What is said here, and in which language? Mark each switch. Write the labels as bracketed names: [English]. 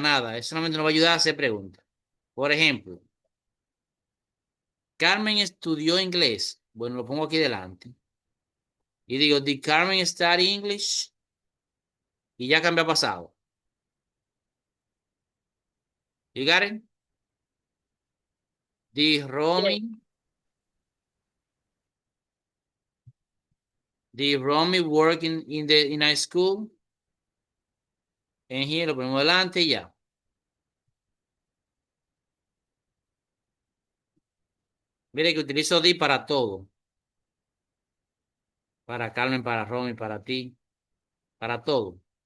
[Spanish] Nada, eso solamente nos va a ayudar a hacer preguntas. Por ejemplo, Carmen estudió inglés. Bueno, lo pongo aquí delante. Y digo, [English] did Carmen study English? [Spanish] Y ya cambia a pasado. [English] You got it? Did Yes. Romy, did Romy work in high school? [Spanish] En here lo ponemos delante y ya. Mire que utilizo did para todo. Para Carmen, para Romy, para ti, para todo.